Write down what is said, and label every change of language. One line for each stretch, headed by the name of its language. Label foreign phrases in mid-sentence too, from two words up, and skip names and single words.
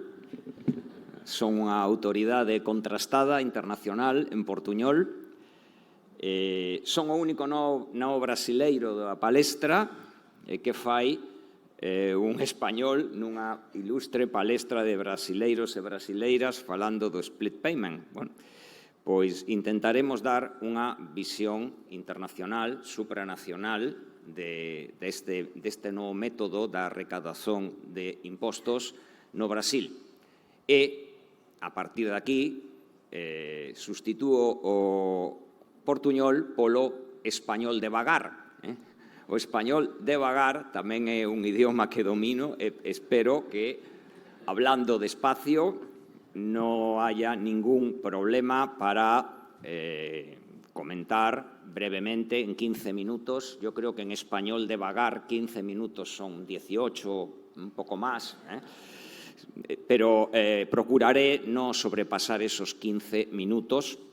Galician: Son unha autoridade contrastada internacional en portuñol. Son o único no brasileiro da palestra que fai un español nunha ilustre palestra de brasileiros e brasileiras falando do split payment. Bueno, pois intentaremos dar unha visión internacional, supranacional, deste novo método da recadación de impostos no Brasil. E, a partir de aquí, sustitúo o portuñol polo español de vagar. O español de vagar tamén é un idioma que domino e espero que,
Spanish: hablando despacio, no haya ningún problema para comentar brevemente en 15 minutos. Yo creo que en español de vagar 15 minutos son 18, un poco más, pero procuraré no sobrepasar esos 15 minutos.